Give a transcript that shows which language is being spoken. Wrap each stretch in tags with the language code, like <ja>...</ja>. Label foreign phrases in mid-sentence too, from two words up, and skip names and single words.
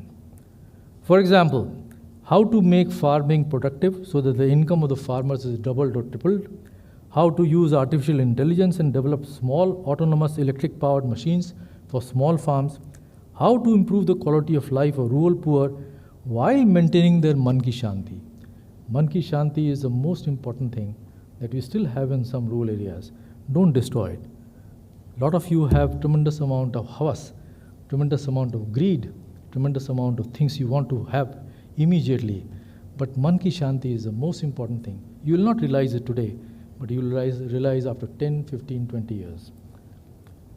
<en>For example, how to make farming productive so that the income of the farmers is doubled or tripled, how to use artificial intelligence and develop small autonomous electric powered machines for small farms, how to improve the quality of life of rural poor while maintaining their</en> <hi>man ki shanti. Man ki shanti</hi> <en>is the most important thing that we still have in some rural areas. Don't destroy it. A lot of you have tremendous amount of havas, tremendous amount of greed, tremendous amount of things you want to have immediately. But</en> <hi>man ki shanti</hi> <en>is the most important thing. You will not realize it today, but you will realize after 10, 15, 20 years.</en>